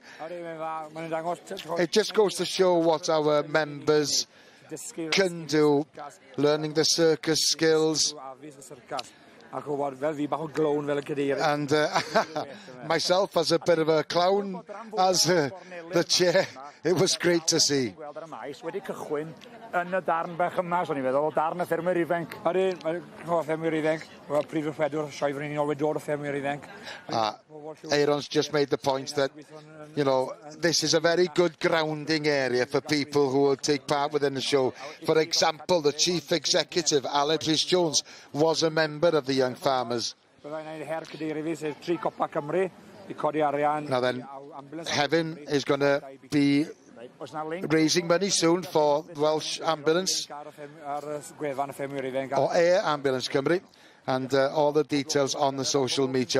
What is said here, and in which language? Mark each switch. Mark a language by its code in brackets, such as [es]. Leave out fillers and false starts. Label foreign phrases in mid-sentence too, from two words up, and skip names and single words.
[en] It just goes to show what our members can do, learning the circus skills. And myself as a bit of a clown, as the chair, it was great to see. [cy] Yn y darn bach yma, so ni'n feddwl, darn y ffermwyr ifanc. Ydyn, mae'n ffermwyr ifanc. Wel, prif wrthwedwr, Sioe ni'n ôl wedi dod o ffermwyr ifanc. [en] Aaron's just made the point that, this is a very good grounding area for people who will take part within the show. For example, the chief executive, Aled Rhys-Jones, was a member of the Young Farmers. Now then, Hefin is going to be raising money soon for Welsh Ambulance, or Air Ambulance Cymru, and all the details on the social media.